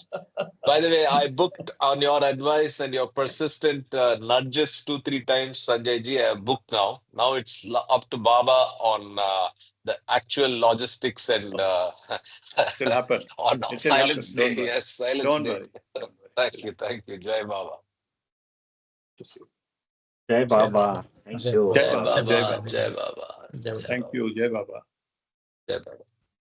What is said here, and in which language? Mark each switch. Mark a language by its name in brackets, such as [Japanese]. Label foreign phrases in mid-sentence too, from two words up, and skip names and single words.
[English] By the way, I booked on your advice and your persistent nudges 2, 3 times, Sanjay ji. I booked now. Now it's up to Baba on the actual logistics and It will happen. on It will Silence happen. Day. Don't worry. Yes, Silence Don't Day. worry. Don't worry. Thank you. Thank you. [Hindi] Jai Baba. Jai Jai Baba. Baba. [English] Thank [Hindi] Jai [English] you. [Hindi] Jai Jai Baba. Baba. Jai Baba. Jai Baba. Jai Baba. [English] Thank you. [Hindi] Jai Baba. Jai Baba.